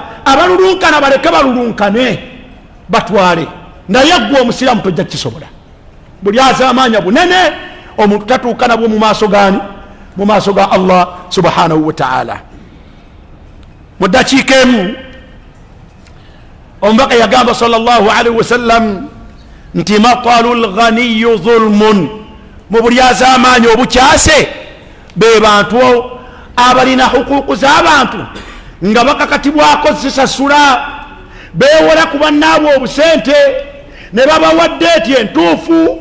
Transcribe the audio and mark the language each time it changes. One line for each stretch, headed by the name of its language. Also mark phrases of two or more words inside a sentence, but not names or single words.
Ganda: Abalulunkana baleke balulunkane batwale, naye gwe omusiraamu tojja kisobola. Bulyaza amaanya bunene omuntu tatuuka nabwo mu maaso gani? Mu maaso ga Allah
Arabic: سبحانه وتعالى.
Ganda: Mu ddakiika emu omubaka yagamba
Arabic: صلى الله عليه وسلم
Ganda: nti
Arabic: مطل الغني ظلم,
Ganda: mu bulyaza amaanya obukyase be bantu abalina hukuku z'abantu nga bakakatibwako zisasula, beewola ku bannaabwe obusente ne babawadde eti entuufu.